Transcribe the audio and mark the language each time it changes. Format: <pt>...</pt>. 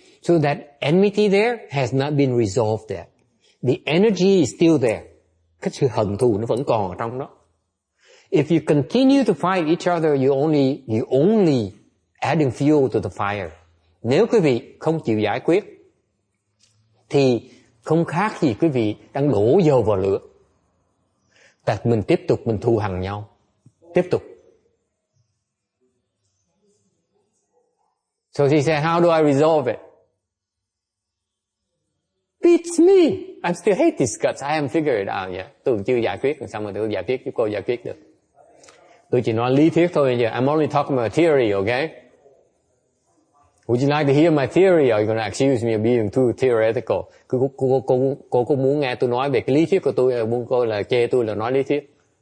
<en>So that enmity there has not been resolved yet. The energy is still there.</en> <vi>Cái sự hận thù nó vẫn còn ở trong đó.</vi> <en>If you continue to fight each other, you only adding fuel to the fire.</en> <vi>Nếu quý vị không chịu giải quyết, thì không khác gì quý vị đang đổ dầu vào lửa. Tại mình tiếp tục mình thù hằn nhau. Tiếp tục.</vi> <en>So she said, how do I resolve it? Beats me. I still hate these guts. I haven't figured it out yet.</en> <vi>Tôi chưa giải quyết, xong rồi tôi giải quyết, chứ cô giải quyết được. Tôi chỉ nói lý thuyết thôi.</vi> <en>I'm only talking about theory, okay? Would you like to hear my theory, or are you going to accuse me of being too theoretical?</en> <vi>Cô có muốn nghe tôi nói về cái lý thuyết của tôi, muốn cô là chê tôi là nói lý thuyết?</vi>